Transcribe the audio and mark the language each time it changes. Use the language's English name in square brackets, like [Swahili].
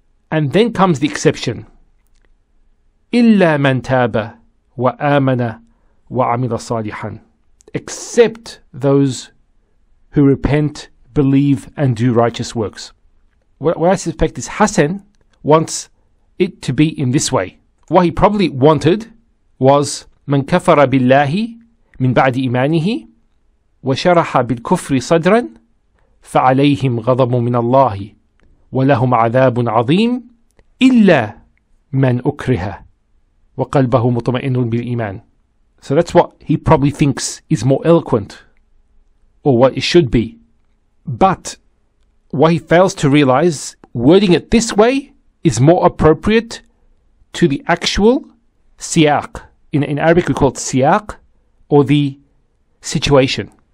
[English] And then comes the exception. [Arabic] إِلَّا مَنْ تَابَ وَآمَنَ وَعَمِلَ صَالِحًا. [English] Except those who repent, believe, and do righteous works. What I suspect is Hassan wants it to be in this way. What he probably wanted was [Arabic] مَنْ كَفَرَ بِاللَّهِ مِنْ بَعْدِ إِيمَانِهِ وَشَرَحَ بِالْكُفْرِ صَدْرًا فَعَلَيْهِمْ غَضَبٌ مِّنَ اللَّهِ وَلَهُمْ عَذَابٌ عَظِيمٌ إِلَّا مَنْ أُكْرِهَ وَقَلْبَهُ مُطْمَئِنٌ بِالْإِيمَانِ. [English] So that's what he probably thinks is more eloquent, or what it should be. But what he fails to realize wording it this way is more appropriate to the actual siyaq. In Arabic we call it siyaq, or the situation.